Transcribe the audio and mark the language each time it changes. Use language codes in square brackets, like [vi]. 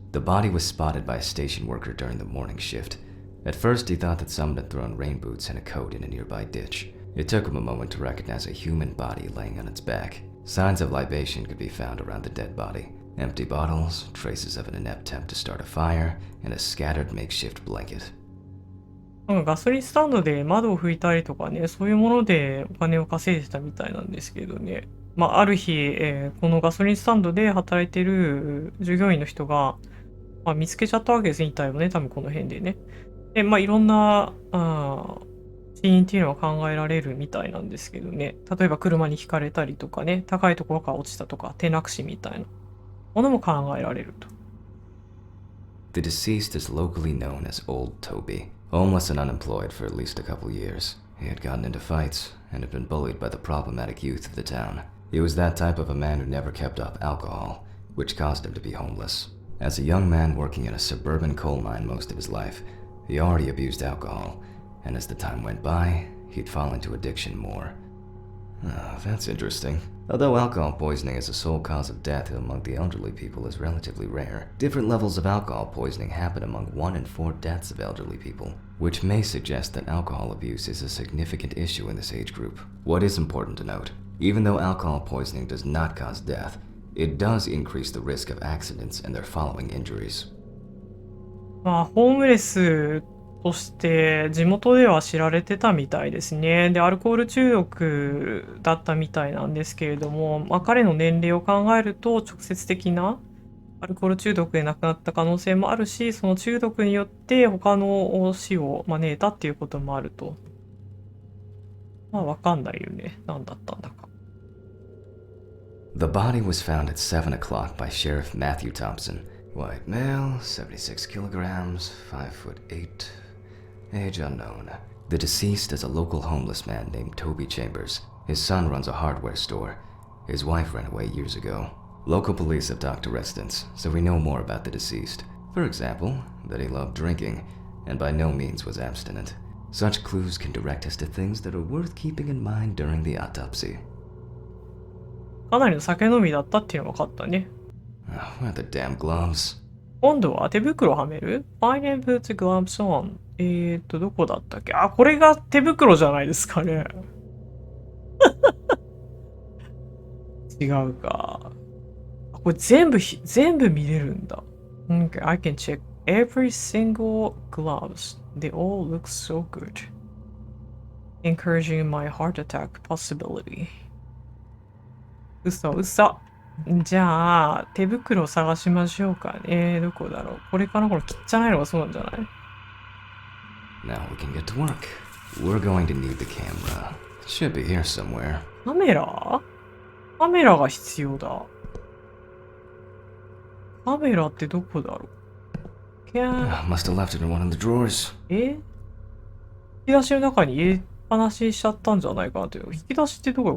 [en] The body was spotted by a station worker during the morning shift. At first, he thought that someone had thrown rain boots and a coat in a nearby ditch. It took him a moment to recognize a human body laying on its back. Signs of libation could be found around the dead body. Empty bottles, traces of an inept attempt to start a fire, and a scattered makeshift blanket. [ja] ガソリンスタンドで窓を拭いたりとかね、そういうものでお金を稼いでたみたいなんですけどね。まあ、ある日、このガソリンスタンドで働いてる従業員の人が、まあ、見つけちゃったわけですね、遺体をね、多分この辺でね。で、まあ、いろんな、死因っていうのは考えられるみたいなんですけどね。例えば車にひかれたりとかね、高いところから落ちたとか、転落死みたいなものも考えられると。 [en] The deceased is locally known as Old Toby, homeless and unemployed for at least a couple years. He had gotten into fights and had been bullied by the problematic youth of the town. He was that type of a man who never kept up alcohol, which caused him to be homeless. As a young man working in a suburban coal mine most of his life, he already abused alcohol, and as the time went by, he'd fall into addiction more. That's interesting. Although alcohol poisoning as a sole cause of death among the elderly people is relatively rare, different levels of alcohol poisoning happen among 1 in 4 deaths of elderly people, which may suggest that alcohol abuse is a significant issue in this age group. What is important to note, even though alcohol poisoning does not cause death, it does increase the risk of accidents and their following injuries. [ja] まあ、ホームレスとして地元では知られてたみたいですね。で、アルコール中毒だったみたいなんですけれども、彼の年齢を考えると直接的なアルコール中毒で亡くなった可能性もあるし、その中毒によって他の死を招いたっていうこともあると。わかんないよね。何だったんだか。 [en] The body was found at 7 o'clock by Sheriff Matthew Thompson. White male, 76 kilograms, 5'8", age unknown. The deceased is a local homeless man named Toby Chambers. His son runs a hardware store. His wife ran away years ago. Local police have talked to residents, so we know more about the deceased. For example, that he loved drinking, and by no means was abstinent. Such clues can direct us to things that are worth keeping in mind during the autopsy. [ja] かなりの酒飲みだったっていうのが分かったね。 [en] Where are the damn gloves? [ja] 今度は手袋はめる？ [en] Find and put the gloves on. [ja] どこだったっけ？これが手袋じゃないですかね。違うか。これ全部見れるんだ。 [en] Okay, I can check every single gloves. They all look so good. Encouraging my heart attack possibility. [ja] 嘘。じゃあ、手袋を探しましょうかね。どこだろう。これかな？これ汚いのがそうなんじゃない？ [en] Now we can get to work. We're going to need the camera. It should be here somewhere. [ja] カメラが必要だ。カメラってどこだろう。 Must have left it in one of the drawers. 引き出しの中に入れっぱなししちゃったんじゃないかなという。引き出しってどこよ？